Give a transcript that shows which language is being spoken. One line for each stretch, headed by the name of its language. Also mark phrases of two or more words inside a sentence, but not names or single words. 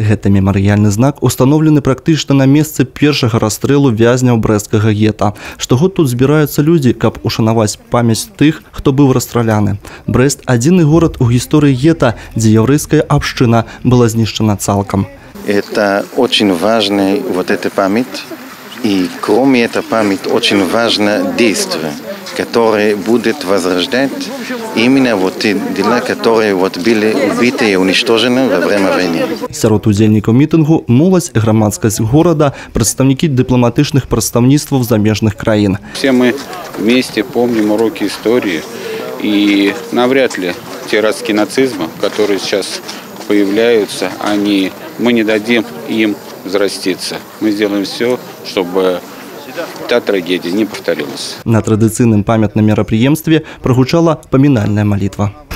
Belarusian: Гэты мемарыяльны знак установлены практычна на месцы першага расстрэлу вязняў брэсцкага гета. Штогод тут збіраюцца людзі, каб ушанаваць памяць тых, хто быў расстраляны. Брест – адзіны город у гісторыі гета, дзе яўрэйская абшчына была знішчана цалкам.
Russian: Это очень важная вот эта память, и кроме этой памяти очень важно действие, которое будет возрождать именно вот те дела, которые вот были убиты и уничтожены во время войны.
Belarusian: Сярод удзельнікаў мітынгу моладзь, грамадскасць горада, прадстаўнікі дыпламатычных прадстаўніцтваў замежных краін.
Russian: Все мы вместе помним уроки истории, и навряд ли те ростки нацизма, которые сейчас появляются, мы не дадим им взраститься. Мы сделаем все, чтобы та трагедия не повторилась.
Belarusian: На традыцыйным памятным мерапрыемстве прагучала памінальная малітва.